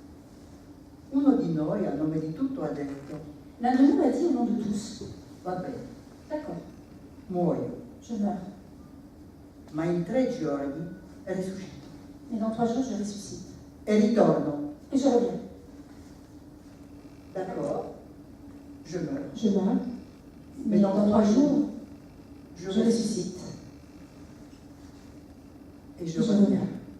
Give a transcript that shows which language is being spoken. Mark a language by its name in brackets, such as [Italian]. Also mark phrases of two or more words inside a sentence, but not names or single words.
[Italian] Uno di noi, a nome di tutto, ha detto: [French] L'un de nous a dit au nom de tous, [Italian] va bene, [French] d'accord, [Italian] muoio, [French] je meurs, [Italian] ma in 3 giorni risuscito [French] mais dans 3 jours je ressuscite. [Italian] e ritorno. [French] Et je reviens. D'accord? Je meurs, Je meurs, mais dans 3 jours je je ressuscite. et Et je je reviens. reviens.